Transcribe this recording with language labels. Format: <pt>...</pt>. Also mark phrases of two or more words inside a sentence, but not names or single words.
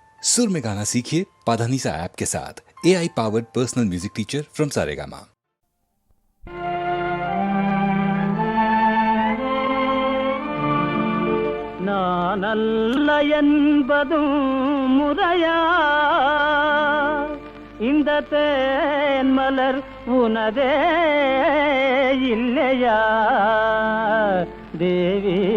<hi>सुर में गाना सीखिए पाधानीसा ऐप के साथ।</hi> <en>AI powered personal music teacher from Saregama.</en> <ta>நானல்ல என்பதும் முறையா இந்த தேன் மலர் உனதே இல்லையா தேவி</ta>